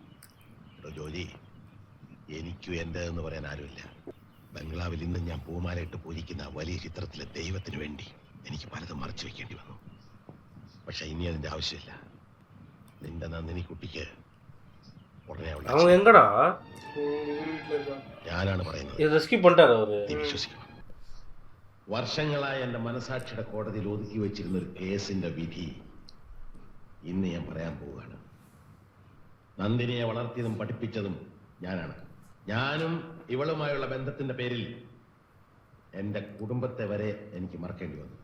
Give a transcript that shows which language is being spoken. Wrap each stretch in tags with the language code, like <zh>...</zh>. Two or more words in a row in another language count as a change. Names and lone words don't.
<ml>ജോലി, എനിക്കും എന്റേതെന്ന് പറയാൻ ആരുമില്ല. ബംഗ്ലാവിൽ ഇന്ന് ഞാൻ പൂമാലയിട്ട് പൂജിക്കുന്ന വലിയ ചിത്രത്തിലെ ദൈവത്തിന് വേണ്ടി എനിക്ക് പലതും മറച്ചു വെക്കേണ്ടി വന്നു. പക്ഷെ ഇനി അതിന്റെ ആവശ്യമില്ല. നിന്റെ നന്ദിനി കുട്ടിക്ക് ഉടനെ</ml> <ta>அவன் எங்கடா?</ta> <ml>ഞാനാണ് പറയുന്നത്.</ml> <ta>இது ரெஸ்கியூ பண்ணிட்டாரு அவரு.</ta> <ml>നീ വിശ്വസിക്കണം. വർഷങ്ങളായി എന്റെ മനസാക്ഷിയുടെ കോടതിയിൽ ഒതുക്കി വെച്ചിരുന്ന ഒരു കേസിന്റെ വിധി ഇന്ന് ഞാൻ പറയാൻ പോവുകയാണ്. നന്ദിനിയെ വളർത്തിയതും പഠിപ്പിച്ചതും ഞാനാണ്. ഞാനും ഇവളുമായുള്ള ബന്ധത്തിന്റെ പേരിൽ എന്റെ കുടുംബത്തെ വരെ എനിക്ക് മറക്കേണ്ടി വന്നു.</ml>